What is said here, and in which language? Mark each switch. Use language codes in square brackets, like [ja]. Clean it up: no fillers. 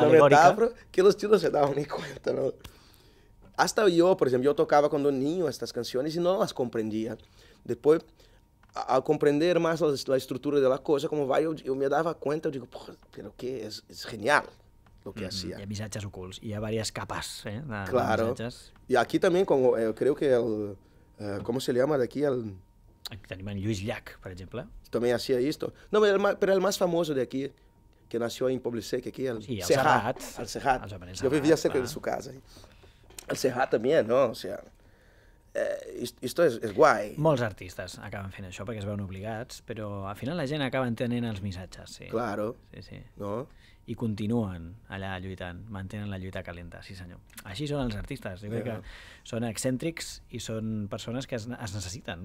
[es] alegórica. Una metáfora que los tíos no se daban ni cuenta, ¿no? hasta yo, por ejemplo, yo tocaba cuando niño estas canciones y no las comprendía. Después, al comprender más la estructura de la cosa, como va, yo me daba cuenta, yo digo, pero que es genial lo que hacía. [ca] Hi ha missatges ocults, hi ha diverses capes de [es] Claro. [ca] missatges. [es] Y aquí también, como, creo que ¿cómo se llama de aquí? [ca] Aquí tenim en Lluís Llach, per exemple. [es] También hacía esto. No, pero el más famoso de aquí, que nació en Poblecé, que aquí, Sí, el Serrat. Serrat. El Serrat. [ca] Els Jovenets [es] Yo vivía [ca] Serrat, [es] cerca [ca] clar. [es] de su casa. El Serrat también, ¿no? O sea, esto es guay. [ca] Molts artistes acaben fent això perquè es veuen obligats, però al final la gent acaba entenent els missatges, sí. [es] Claro. Sí, sí. ¿No? [ca] I continuen allà lluitant, mantenen la lluita calenta, sí senyor. Així són els artistes, jo crec que són excèntrics i són persones que es necessiten.